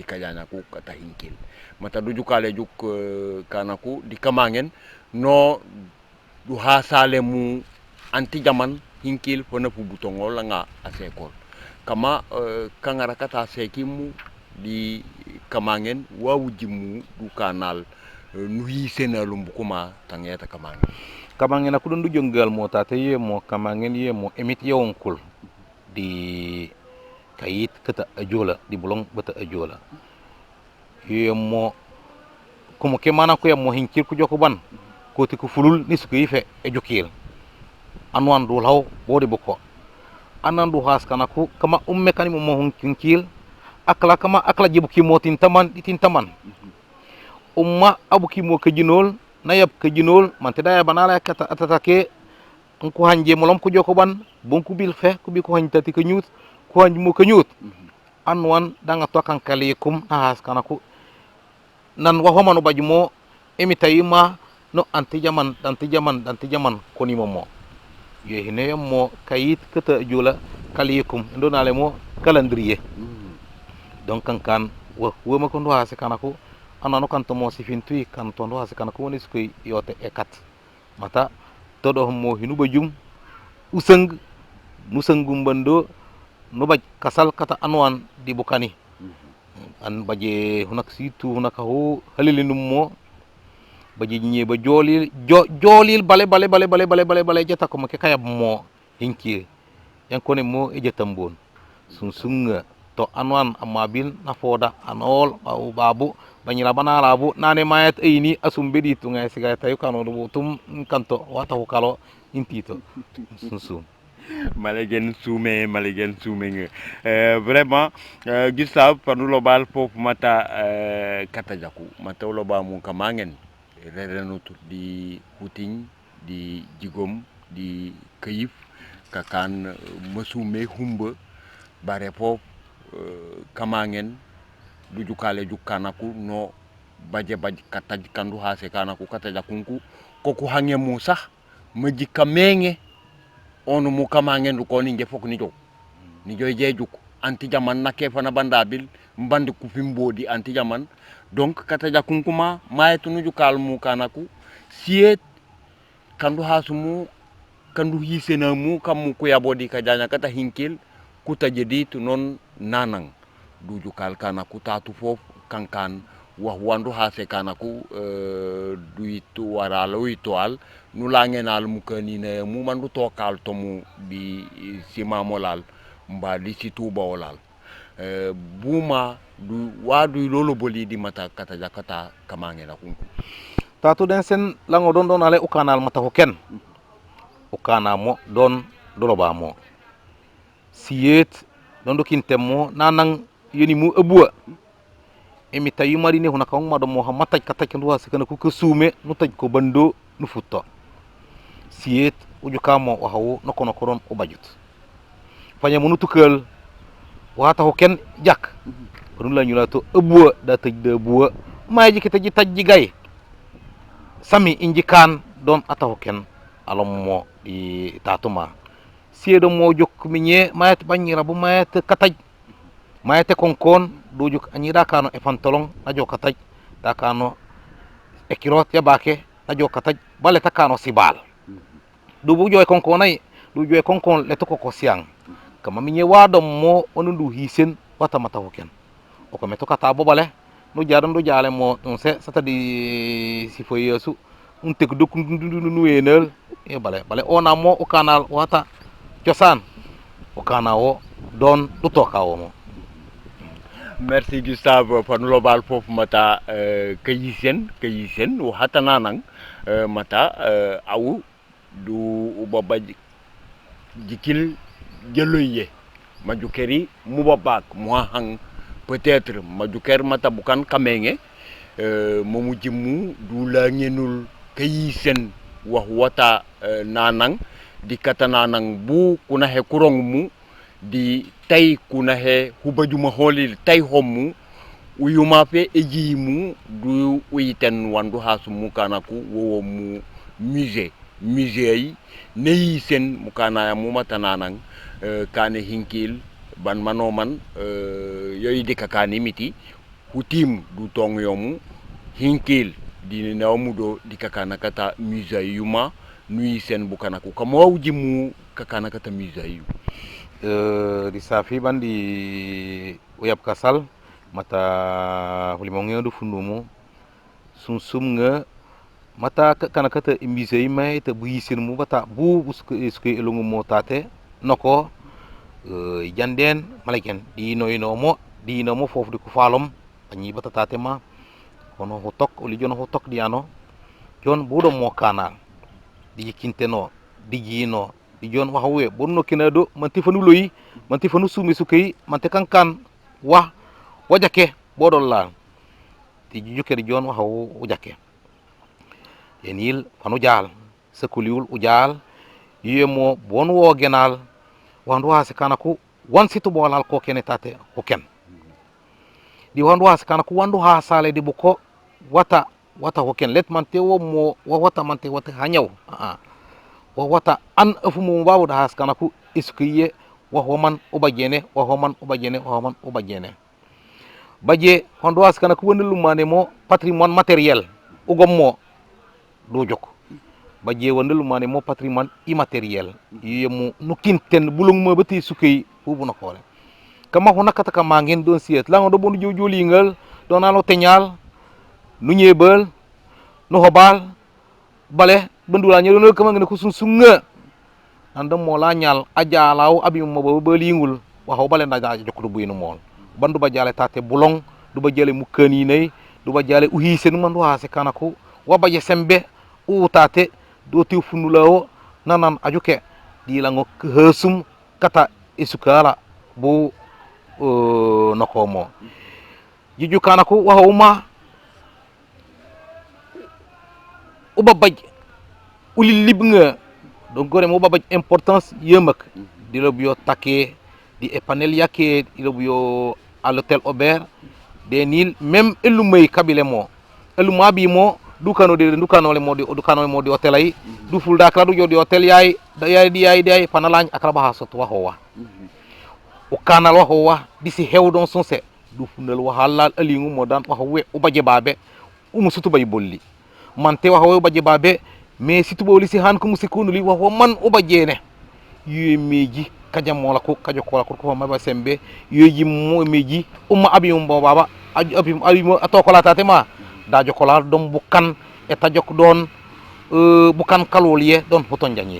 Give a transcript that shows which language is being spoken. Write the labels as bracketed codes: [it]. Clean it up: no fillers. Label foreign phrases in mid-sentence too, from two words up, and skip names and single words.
[dyo] kajana ku kata hinkil mata du jukale juk kanaku di kamangen no du hasale mu anti jaman hinkil fona fu butongo la nga asekol kama kangara kata sekimu di kamangen wawu jimu du kanal nuyi senalum bukuma tangeta kamangen aku dundu jonggal mo tate yemo kamangen yemo emit yonkul di kayit kata ajola di bolong bata ajola yemo komo ke mana ko yemo hinkil ku jokoban ko ti ku fulul ni suku yife e jokil anwan dul haw bodi boko anan du has kanaku kama kani mo hinkil akla jibuki motin taman abuki mo kejinol nayab kejinol mante daya banala kata atatake ko hanje molom ko jokoban bonku bil fe ko bi ko hanjati ko nyut ko hanj mo ko nyut anwan danga to kan kalikum has kanaku nan wahomanu bajmo emitayima no anti jaman koni momo yehine mo kayit kata jula kalikum ndonale mo [fr] calendrier donc [dyo] kan wo ma ko ndo hase kanaku anano kanto mo sifintui kanto ndo hase kana ko woni sukoy yote e kat mata todo mo hinuba jum useng nusengum bando no baj kasal kata anwan di bukani an baje hunak situ hunaka ho halilinum mo baje nye ba jolil bale jata ko make kayab mo hinki yankone mo e jetambon sunsunga to anwan amabil na foda anol babu banyira bana labu nane mayat ini asum bedi tunga siga tayu kanu tum kanto wata ko kalo intito sunsum Malegen Soumé nga vraiment Gustave panulo bal fofu mata katajaku mata lo ba mu kamangen rerenutu di huting di jigom di kayif kakan masume humba bare fof kamangen du jukale jukanaku no baje kataj kandu hase kanaku katajakunku koku hange mu sax ma jikka menge onu mu kamangen du ko ni fok ni jow ni joy jejuk anti jaman nakke fana bandabil mbandi ku fimbodi anti jaman donc kata jakunkuma mayetu nuju kalmu kanaku siet kandu hasumu kandu hisena mu kam ku yabodi ka janya kata hinkil kuta jadi tu non nanang duju kal kanaku tatu fof kankan wandu hase kanaku duitu waralo itual nulangenal mukani ne mu mandu tokal tomu di sima molal mba di situ bawolal buma du wadu lolo boli di mata kata jakata kamangena kunku tatu den sen lango don ale ukanal mata hoken ukana mo don doloba mo siet don do kintemo nanang yoni mu ebua emi tayu mari ne hunaka ngma do mo hamata kata kendu hasikana ku kesume nu taj ko bando nu futto siet uju kamo wahawu nokono koron ubajut fanya munu tukel wata hoken jak run la nyula to ebua da tej de bua maji kita ji taj gay sami injikan don ata hoken alom mo di tatuma siedo mo jok minye mayat banyira bu mayat kataj mayate konkon dujuk anyira kano e pantolon najo kataj takano e kirot ya bake najo kataj bale takano sibal dubu joy konkon ay du joy konkon le to ko siang kama minye wadom mo onundu hisen wata mata hoken o ko meto kata bo bale no jadam do jale mo on se sata di sifo yesu un tek do nu enel e bale ona mo o kanal wata ciosan o kanawo don du tokawo mo. Merci Gustave panulo bal fofu mata kayisen o hatana nang mata awu du ubaba jikil jeloye majukeri mubabak muhang peut-être majuker mata bukan kamenge momu jimu du la ngenul kayisen wata nanang di kata nanang bu kuna he kurong mu di tay kuna he hubajuma holil tay hommu uyuma fe ejimu du uyiten wandu hasumu kanaku wo mu musée yi neyi sen mukana ya mu matananang kane hinkil ban manoman yoy dika kani miti hutim du tong yomu hinkil di nawmu do dika kana kata musée yuma nuyi sen bukanaku kamo wjimu kakana kata musée yu di safi bandi uyap kasal mata hulimonge do fundumu sum nga mata kana kata imbisei mai te buisir mu bata bu uske elungu mo tate noko janden maleken di no mo fofu di ku falom anyi bata tate ma kono hotok oli jono hotok di ano jon budo mo kana di kinteno di gino di jon wahawe bonno kinado manti fanu loyi manti fanu sumi sukay manti kankan wajake bodol la di juke di jon wahawu wajake yenil fanu jal sekuliul ujal yemo bon wo genal wandu hase kanaku wan situ bolal ko kene tate hoken di wandu hase kanaku wandu hasale di buko wata hoken let mante wo mo wata mante wata hanyaw wata an afumu babu da has kanaku iskiye wa homan ubajene baje hondo askana ko wonde lumane mo [fr] patrimoine matériel [dyo] ugom mo do jok baje wonde lumane mo [fr] patrimoine immatériel [dyo] yemu nukinten bulung mo bati sukay fubu na kole kama ho nakata kama ngeen don siet la do bonu jojolingal don alo teñal nu ñebal nu hobal bale bendula ñu do kama ngene ko sun sunga andam mo la ñal aja law abi mo ba lingul waxo bale na jok do buyinu mol bandu ba jale tate bulong du ba jale mu kani nay du ba jale uhi sen man wa se kanako wa ba je sembe u tate do ti funulawo nanan ajuke di la ngok hesum kata isukala bu nakomo jiju kanako wa huma uba baj uli libnga do gore mo babaj importance yemak di lo bio také di epanel yake di lo bio [fr] à l'hôtel [dyo] Aubert des Nil même elumay kabile mo eluma bi mo dukano le modi hotel ay du fulda kala du jodi hotel yaay yaay panalañ akala ba hasot wa howa o kanal wa howa disi hewdon sonse du funal wa halal alingu mo dan wa we o baje babe musutu bay bolli mante wa we baje babe mais situ boli si han ko musikunu li wa man o baje ne yemeji kajam mola ko kajo ko ko ma sembe yoji mo meji umma abi mo baba abi mo atokola tatema da jokola dom bukan eta jok don bukan kaloliye don hoton janye